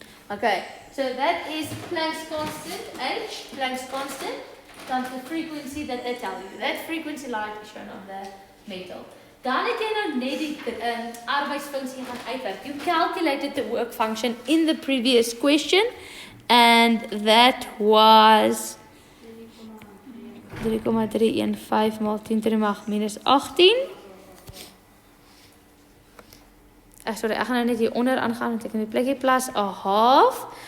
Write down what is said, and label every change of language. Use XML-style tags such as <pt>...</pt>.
<en>Okay, so that is Planck's constant, H, Planck's constant, times the frequency that they tell you. That frequency light is shown on the metal.</en> <af>Dan het jy nou net die arbeidsfunksie gaan uitwerk.</af> <en>You calculated the work function in the previous question, and that was 3,315 maal 10 to the mag minus 18.</en> <af>Sorry, ek gaan nou net hier onder aangaan en ek in die plekkie plus a half.</af>